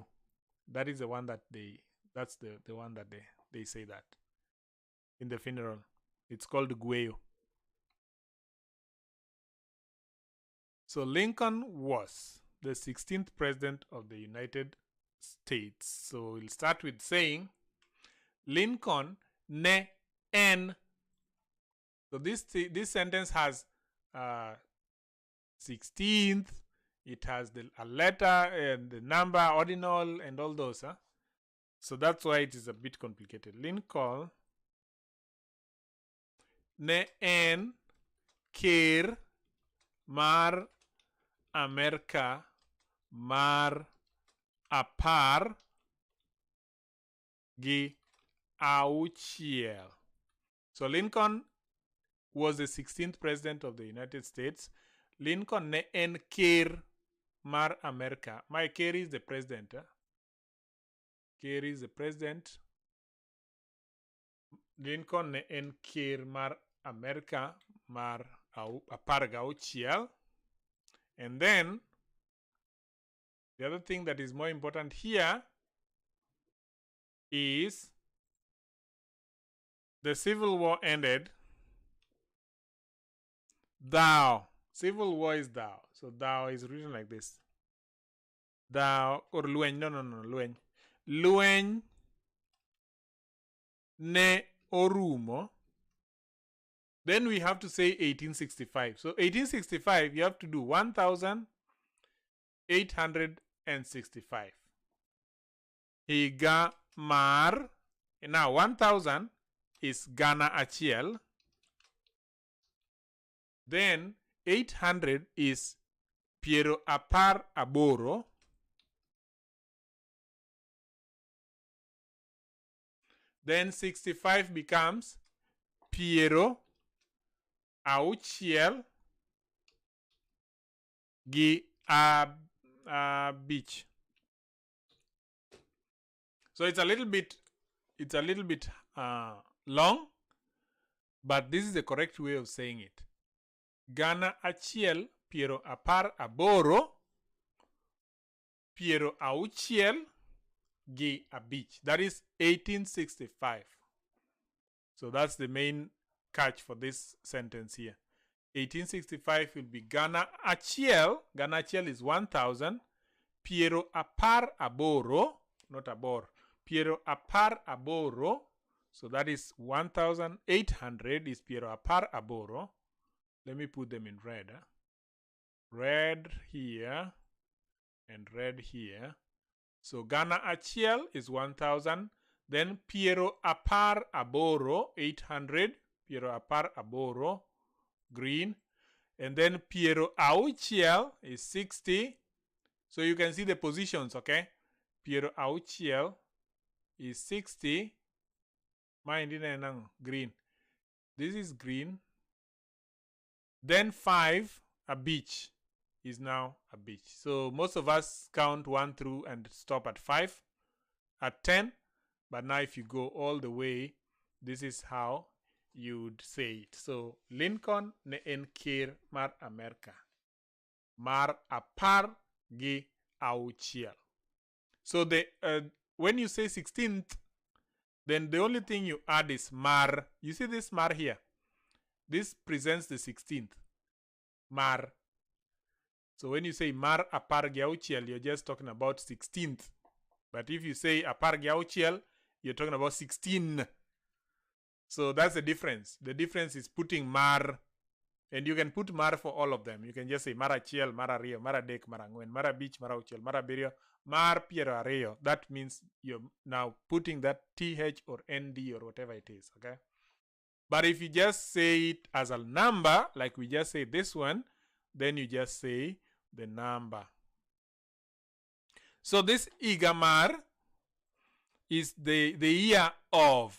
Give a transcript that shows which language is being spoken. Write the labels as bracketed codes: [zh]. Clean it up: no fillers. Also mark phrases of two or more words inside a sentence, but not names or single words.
[en] That is the one that that's the one that they say that in the funeral. It's called Gueyo. So Lincoln was the 16th president of the United States. So we'll start with saying Lincoln [luo] ne en. [en] So this sentence has 16th. It has a letter and the number, ordinal, and all those. So that's why it is a bit complicated. [luo] Lincoln ne en kir mar America mar apar gi auchiel. [en] So Lincoln was the 16th president of the United States. [luo] Lincoln ne en kir mar America. [en] My kir is the president. Kir is the president. [luo] Lincoln ne en kir mar America mar apar gi auchiel. [en] And then the other thing that is more important here is the Civil War ended. Thou. Civil War is thou. So thou is written like this. [luo] Thou or lueny. No. Lueny. Lueny ne orumo. [en] Then we have to say 1865. So 1865, you have to do 1865. [luo] Higa mar. [en] Now 1000 is [luo] Gana achiel. [en] Then 800 is [luo] piero apar aboro. [en] Then 65 becomes [luo] piero auchiel gi beach. [en] So it's a little bit long, but this is the correct way of saying it. [luo] Gana achiel piero apar aboro piero auchiel gi abich. [en] That is 1865. So that's the main catch for this sentence here. 1865 will be [luo] Gana achiel. Gana achiel is 1000. Piero apar aboro, not abor. Piero apar aboro. [en] So that is 1800 is [luo] piero apar aboro. [en] Let me put them in red. Red here and red here. So Gana achiel is 1000. [luo] Then piero apar aboro, 800. Piero apar aboro, [en] green. And then [luo] piero auchiel [en] is 60. So you can see the positions, okay? [luo] Piero auchiel is 60. [en] Mind in green. This is green. Then 5, a beach is now a beach. So most of us count 1 through and stop at 5, at 10. But now if you go all the way, this is how you'd say it. [luo] So Lincoln ne en kir mar America mar apar gi auchiel. [en] So the when you say 16th, then the only thing you add is mar. You see this mar here? This presents the 16th. [luo] Mar. [en] So when you say [luo] mar apar gi auchiel, [en] you're just talking about 16th. But if you say [luo] apar gi auchiel, [en] you're talking about 16. So that's the difference. The difference is putting mar. And you can put mar for all of them. You can just say [luo] mar achiel, mar ariyo, mar adek, mar ang'wen, mar abich, mar auchiel, mar abiriyo, mar piero ariyo. [en] That means you're now putting that th or nd or whatever it is, okay? But if you just say it as a number, like we just say this one, then you just say the number. So this igamar is the year of.